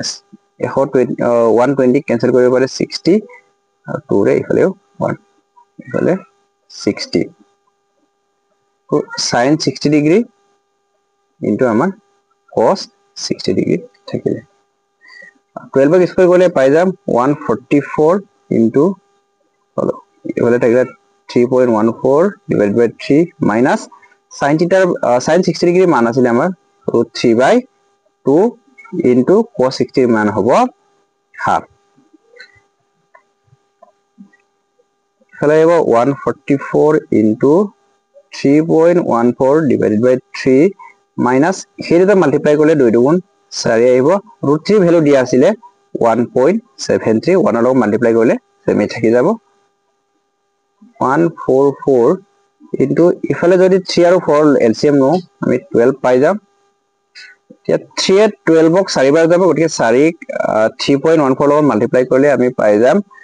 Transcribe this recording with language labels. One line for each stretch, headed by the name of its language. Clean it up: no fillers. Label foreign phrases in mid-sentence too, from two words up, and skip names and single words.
Assamese: 120 কেনসেল কৰিব পাৰে 60 আৰু 2 ৰে ইফালেও 1 ইফালে 60 তো sin 60 ডিগ্ৰী ইনটু আমাৰ cos 60 ডিগ্ৰী থাকিলে 12 ক স্কয়াৰ কৰিলে পাই যাম 144 ইনটু ইফালে থাকিলে 3.14
English: divided by 3 minus sin theta sin 60 degree
Assamese: মান আছিল আমাৰ √3/2
English: into cos 60
Assamese: মান হ'ব half ইফালে হ'ব 144
English: into 3.14 divided by 3 minus
Assamese: হেৰিটা মাল্টিপ্লাই কৰিলে 2 দুগুণ 4 আহিব √3 ভ্যালু দিয়া আছিল 1.73 1 ৰ লগত মাল্টিপ্লাই কৰিলে সেমি থাকি যাব 144 into ইফালে যদি 3 আৰু 4 এলসিএম নো আমি 12 পাই যাম এতিয়া 3 এ 12 ক 4 বাৰ যাব গতিকে 4 ক 3.14 লগত মাল্টিপ্লাই কৰিলে আমি পাই যাম